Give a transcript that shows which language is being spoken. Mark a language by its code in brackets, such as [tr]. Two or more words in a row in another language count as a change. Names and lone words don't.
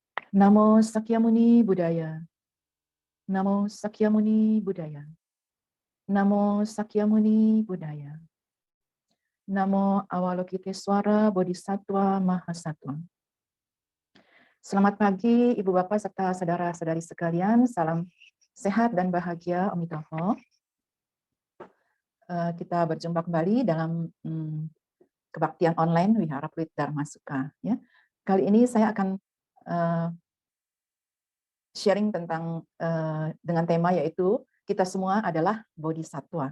[sa] Namo Sakyamuni Buddhaya. Namo Sakyamuni Buddhaya. Namo Sakyamuni Buddhaya. Namo Avalokitesvara Bodhisattva Mahasatwa. [id] Selamat pagi Ibu Bapak serta saudara-saudari sekalian. Salam sehat dan bahagia Amitabha. Kita berjumpa kembali dalam kebaktian online Wihara Pluit Dharma Sukha. Ya. Kali ini saya akan sharing tentang dengan tema yaitu kita semua adalah bodhisattva.